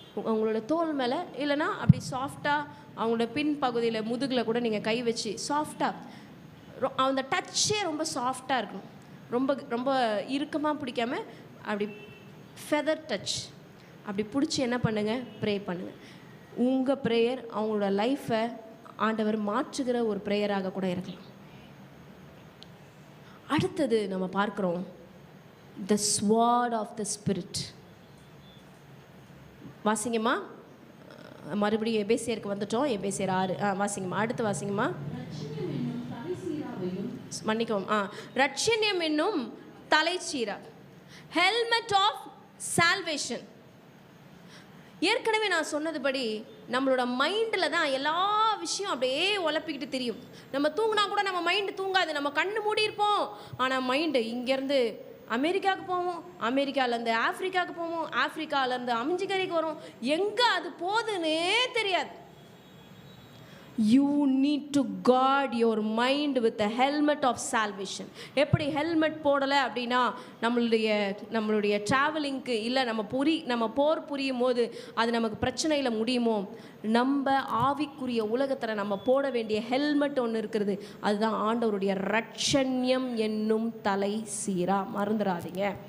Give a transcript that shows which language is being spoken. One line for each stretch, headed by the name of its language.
Tamil: அவங்களோட தோல் மேலே, இல்லைனா அப்படி சாஃப்டாக அவங்களோட பின் பகுதியில் முதுகில் கூட நீங்கள் கை வச்சு சாஃப்டாக, அந்த டச்சே ரொம்ப சாஃப்டாக இருக்கணும். ரொம்ப ரொம்ப இறுக்கமாக பிடிக்காமல் அப்படி
English: feather touch
Tamil: அப்படி பிடிச்சி என்ன பண்ணுங்கள்? ப்ரே பண்ணுங்கள். உங்கள் ப்ரேயர் அவங்களோட லைஃப்பை ஆண்டவர் மாற்றுகிற ஒரு ப்ரேயராக கூட இருக்கலாம். அடுத்தது நம்ம பார்க்குறோம்
English: the sword of the spirit.
Tamil: வாசிங்கம்மா, மறுபடியும் எபேசியருக்கு வந்துட்டோம். எபேசியர் 6 வாசிங்கம்மா, அடுத்து வாசிங்கம்மா. மன்னிக்கவும், ரட்சண்யம் என்னும் தலைச்சீரா,
English: Helmet of salvation.
Tamil: ஏற்கனவே நான் சொன்னதுபடி நம்மளோட மைண்டில் தான் எல்லா விஷயம் அப்படியே உழப்பிக்கிட்டு தெரியும். நம்ம தூங்கினா கூட நம்ம மைண்டு தூங்காது, நம்ம கண்ணு மூடி இருப்போம். ஆனால் மைண்டு இங்கேருந்து அமெரிக்காவுக்கு போவோம், அமெரிக்காவிலேருந்து ஆஃப்ரிக்காவுக்கு போவோம், ஆஃப்ரிக்காவிலேருந்து அமிஞ்சிக்கரைக்கு வரும், எங்கே அது போகுதுன்னே தெரியாது.
English: You need to guard your mind with the helmet of salvation.
Tamil: எப்படி ஹெல்மெட் போடலை அப்படின்னா நம்மளுடைய ட்ராவலிங்க்கு இல்லை நம்ம போர் புரியும் போது அது நமக்கு பிரச்சனையில் முடியுமோ, நம்ம ஆவிக்குரிய உலகத்தில் நம்ம போட வேண்டிய ஹெல்மெட் ஒன்று இருக்கிறது. அதுதான் ஆண்டவருடைய ரட்சண்யம் என்னும் தலை சீரா. மறந்துடாதீங்க.